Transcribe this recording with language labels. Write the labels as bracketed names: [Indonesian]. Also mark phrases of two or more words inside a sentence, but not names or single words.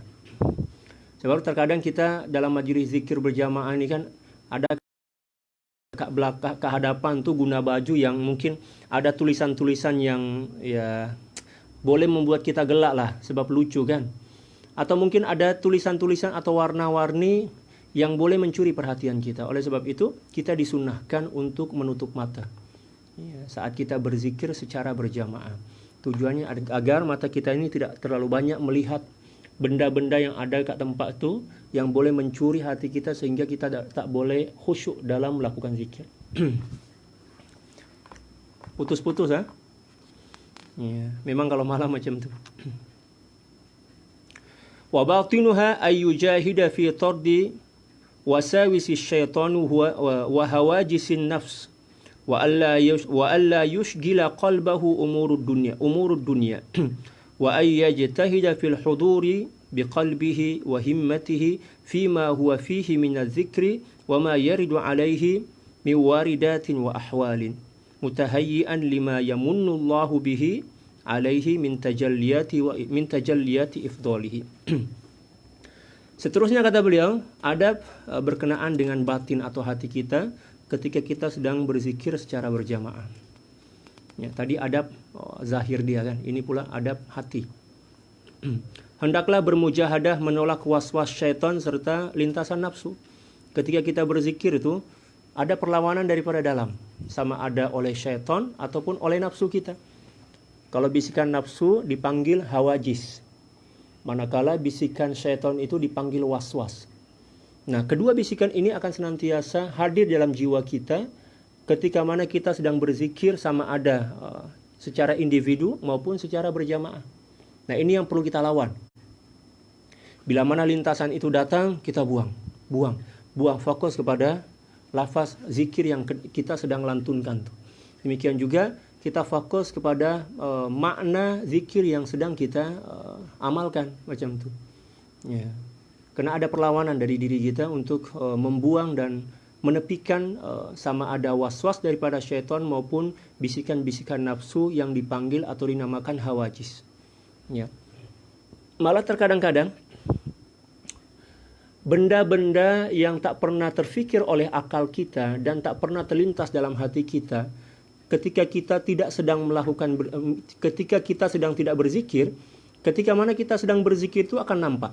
[Malay] Sebab terkadang kita dalam majelis zikir berjamaah ini kan ada ke hadapan tuh guna baju yang mungkin ada tulisan-tulisan yang ya boleh membuat kita gelak lah, sebab lucu kan. Atau mungkin ada tulisan-tulisan atau warna-warni yang boleh mencuri perhatian kita. Oleh sebab itu kita disunnahkan untuk menutup mata ya, saat kita berzikir secara berjamaah. Tujuannya agar mata kita ini tidak terlalu banyak melihat benda-benda yang ada kat tempat tu yang boleh mencuri hati kita sehingga kita tak boleh khusyuk dalam melakukan zikir. Putus-putus ya. Memang kalau malam macam tu. [Arabic] وباطنها أن يجاهد في طرد وساوس الشيطان وهواجس النفس وألا يشغل قلبه أمور الدنيا وأن يجتهد في الحضور بقلبه وهمته فيما هو فيه من الذكر وما يرد عليه من واردات وأحوال متهيئا لما يمن الله به عليه من تجليات إفضاله. [Malay] Seterusnya kata beliau, adab berkenaan dengan batin atau hati kita ketika kita sedang berzikir secara berjamaah. Ya, tadi adab zahir dia kan, ini pula adab hati. Hendaklah bermujahadah menolak was-was syaitan serta lintasan nafsu. Ketika kita berzikir itu ada perlawanan daripada dalam, sama ada oleh syaitan ataupun oleh nafsu kita. Kalau bisikan nafsu dipanggil hawajis, manakala bisikan syaitan itu dipanggil was-was. Nah, kedua bisikan ini akan senantiasa hadir dalam jiwa kita ketika mana kita sedang berzikir, sama ada secara individu maupun secara berjamaah. Nah, ini yang perlu kita lawan. Bila mana lintasan itu datang, kita buang fokus kepada lafaz zikir yang kita sedang lantunkan. Demikian juga kita fokus kepada makna zikir yang sedang kita amalkan macam tu. Ya. Karena ada perlawanan dari diri kita untuk membuang dan menepikan sama ada was-was daripada syaitan maupun bisikan-bisikan nafsu yang dipanggil atau dinamakan hawajis. Ya. Malah terkadang-kadang benda-benda yang tak pernah terfikir oleh akal kita dan tak pernah terlintas dalam hati kita, ketika kita sedang tidak berzikir, ketika mana kita sedang berzikir itu akan nampak.